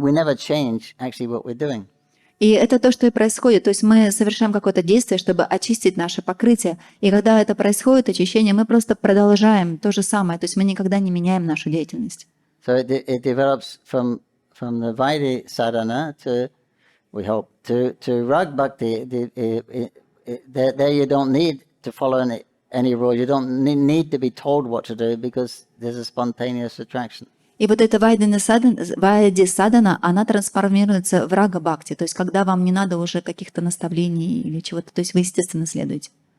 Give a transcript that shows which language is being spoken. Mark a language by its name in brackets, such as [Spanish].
[English] We never change actually what we're doing. [Russian] И это то, что и происходит. То есть мы совершаем какое-то действие, чтобы очистить наше покрытие. И когда это происходит, очищение, мы просто продолжаем то же самое. То есть мы никогда не меняем нашу деятельность. [English] So it develops from the Vaidhi sadhana to, we hope, to rag bhakti. There you don't need to follow any rule. You don't need to be told what to do because there's a spontaneous attraction. [Russian] И вот эта вайди садана, она трансформируется в рага бхакти, то есть когда вам не надо уже каких-то наставлений или чего-то, то есть вы естественно следуете.